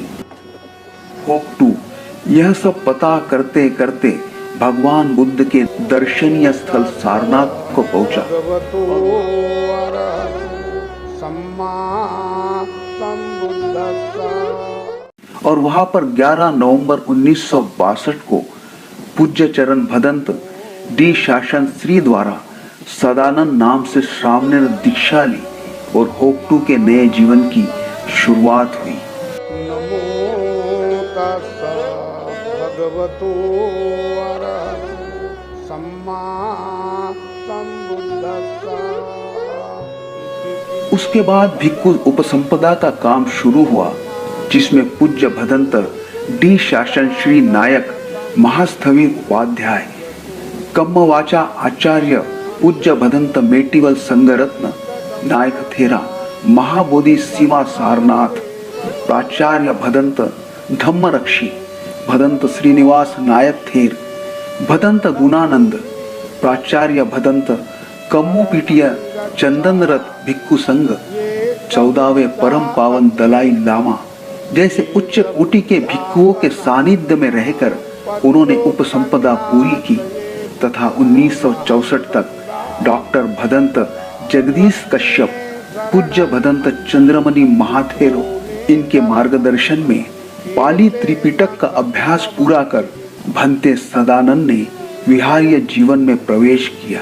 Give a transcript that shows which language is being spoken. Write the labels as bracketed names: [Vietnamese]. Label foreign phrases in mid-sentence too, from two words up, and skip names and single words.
[Hindi] होक्टू यह सब पता करते करते भगवान बुद्ध के दर्शनीय स्थल सारनाथ को पहुंचा और वहां पर 11 नवंबर 1962 को पूज्य चरण भदंत डी शासन श्री द्वारा सदानंद नाम से श्रावण दीक्षा ली और होक्टू के नए जीवन की शुरुआत हुई। [Pali] नमो तस्सा भगवतो अरहतो सम्मा सम्बुद्धस्सा। [Hindi] उसके बाद भिक्खु उपसंपदा का काम शुरू हुआ, जिसमें पूज्य भदंत डी शासन श्री नायक महास्थविर उपाध्याय, कम्मवाचा आचार्य पूज्य भदंत मेटीवल संगरत्न नायक थेरा, महाबोधि सीमा सारनाथ, प्राचार्य भदंत धम्मरक्षी, भदंत श्रीनिवास नायक थेर, भदंत गुणानंद, प्राचार्य भदंत कम्मुपीटिया चंदनरथ भिक्खु संघ, 14वें परम पावन दलाई लामा जैसे उच्च कोटि के भिक्षुओं के सानिध्य में रहकर उन्होंने उपसंपदा पूरी की तथा 1964 तक डॉक्टर भदंत जगदीश कश्यप, पूज्य भदंत चंद्रमणि महाथेरो इनके मार्गदर्शन में पाली त्रिपिटक का अभ्यास पूरा कर भंते सदानंद ने विहारीय जीवन में प्रवेश किया।